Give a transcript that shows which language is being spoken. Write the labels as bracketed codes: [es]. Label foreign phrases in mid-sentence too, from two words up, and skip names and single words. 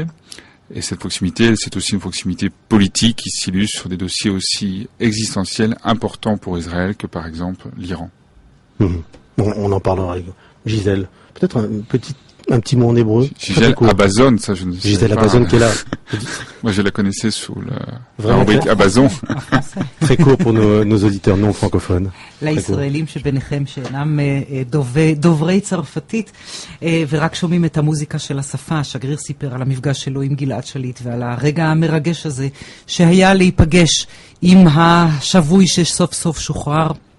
[fr] Et cette proximité, c'est aussi une proximité politique qui s'illustre sur des dossiers aussi existentiels, importants pour Israël que par exemple l'Iran. On en parlera avec Gisèle. Peut-être un petit mot en hébreu. Gisèle Abazon, ça je ne sais pas. Gisèle Abazon qui est là. Moi je la connaissais sous la rubrique Abazon. Très court pour nos auditeurs non francophones. [he] לישראלים שביניכם שאינם דוברי צרפתית ורק שומעים את המוזיקה של השפה. השגריר סיפר על המפגש שלו עם גלעד שליט ועל הרגע המרגש הזה שהיה להיפגש עם השבוי שסוף סוף שוחרר.